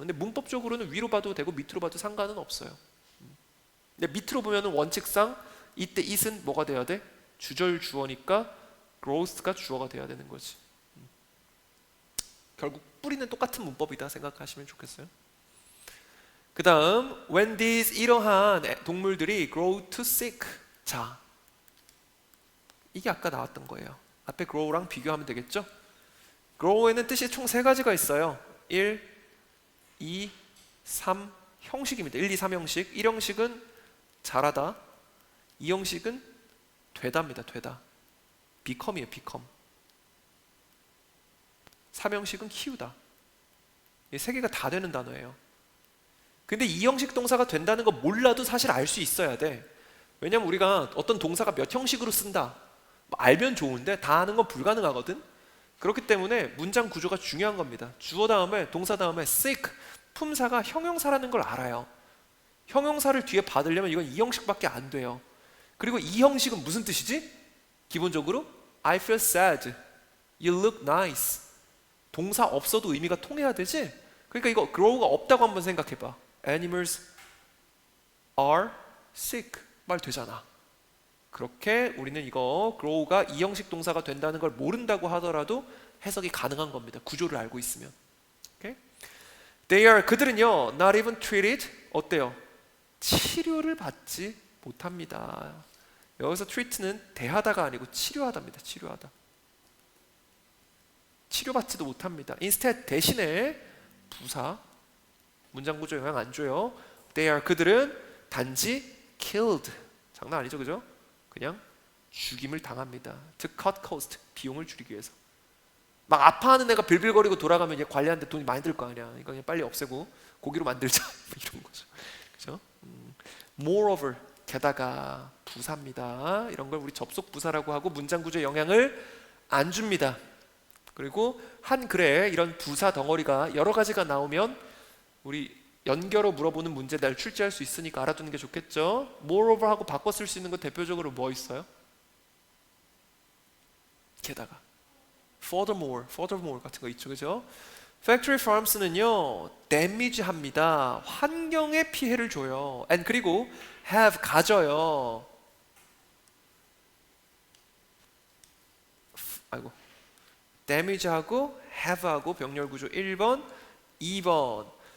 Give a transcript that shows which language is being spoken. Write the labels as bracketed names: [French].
[Korean] 근데 문법적으로는 위로 봐도 되고 밑으로 봐도 상관은 없어요. 근데 밑으로 보면은 원칙상 이때 it은 뭐가 돼야 돼? 주절 주어니까 growth가 주어가 돼야 되는 거지. 결국 뿌리는 똑같은 문법이다 생각하시면 좋겠어요. 그 다음 [English] when these [Korean] 이러한 동물들이 [English] grow too sick. [Korean] 자, 이게 아까 나왔던 거예요. 앞에 grow랑 비교하면 되겠죠? grow에는 뜻이 총 세 가지가 있어요. 1, 2, 3 형식입니다. 1, 2, 3 형식. 1형식은 자라다, 2형식은 되다입니다. 되다. become이에요. become. 3형식은 키우다. 이 세 개가 다 되는 단어예요. 근데 2형식 동사가 된다는 거 몰라도 사실 알 수 있어야 돼. 왜냐면 우리가 어떤 동사가 몇 형식으로 쓴다 뭐 알면 좋은데 다 아는 건 불가능하거든. 그렇기 때문에 문장 구조가 중요한 겁니다. 주어 다음에 동사 다음에 sick, 품사가 형용사라는 걸 알아요. 형용사를 뒤에 받으려면 이건 2형식밖에 안 돼요. 그리고 이 형식은 무슨 뜻이지? [English] 기본적으로 I feel sad, you look nice. [Korean] 동사 없어도 의미가 통해야 되지? 그러니까 이거 grow가 없다고 한번 생각해봐. [English] Animals are sick [Korean] 말 되잖아. 그렇게 우리는 이거 grow가 이 형식 동사가 된다는 걸 모른다고 하더라도 해석이 가능한 겁니다. 구조를 알고 있으면. Okay? [English] They are [Korean] 그들은요 [English] not even treated [Korean] 어때요? 치료를 받지 못합니다. 여기서 treat는 대하다가 아니고 치료하다입니다. 치료하다. 치료받지도 못합니다. instead 대신에 부사 문장 구조 영향 안 줘요. [English] They are [Korean] 그들은 단지 [English] killed [Korean] 장난 아니죠, 그죠? 그냥 죽임을 당합니다. [English] To cut cost [Korean] 비용을 줄이기 위해서. 막 아파하는 애가 빌빌거리고 돌아가면 얘 관리하는데 돈이 많이 들 거 아니야. 이거 그냥 빨리 없애고 고기로 만들자 이런 거죠. 그죠? Moreover 게다가 부사입니다. 이런 걸 우리 접속 부사라고 하고 문장 구조에 영향을 안 줍니다. 그리고 한 글에 이런 부사 덩어리가 여러 가지가 나오면 우리 연결어 물어보는 문제 날 출제할 수 있으니까 알아두는 게 좋겠죠. Moreover 하고 바꿔 쓸 수 있는 거 대표적으로 뭐 있어요? 게다가 furthermore 같은 거 있죠, 그죠? Factory farms는요 damage 합니다. 환경에 피해를 줘요. And 그리고 have 가져요. 아이고 damage하고 have하고 병렬 구조 1번, 2번.